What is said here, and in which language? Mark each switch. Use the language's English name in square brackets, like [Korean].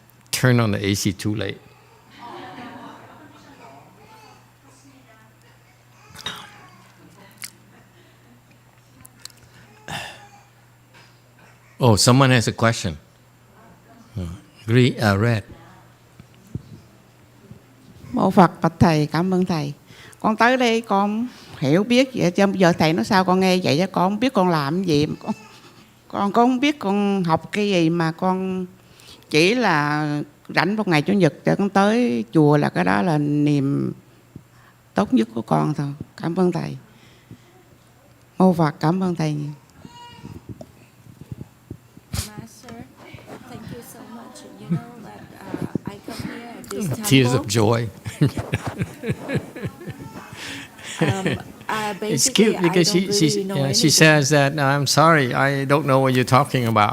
[English] Turn on the AC too late. Oh, someone has a question. Red. [Vietnamese] Mô Phật bạch thầy, cảm ơn thầy. Con tới đây con hiểu biết vậy chứ bây giờ thầy nói sao con nghe vậy chứ con không biết con làm cái gì, mà con không biết con học cái gì, mà con chỉ là rảnh một ngày chủ nhật để con tới chùa, là cái đó là niềm tốt nhất của con thôi. Cảm ơn thầy. Mô Phật, cảm ơn thầy nhiều. [English] Master, thank you so much. You know that I come here at this temple. Tears of joy. It's cute because she says that I'm sorry, I don't know what you're talking about.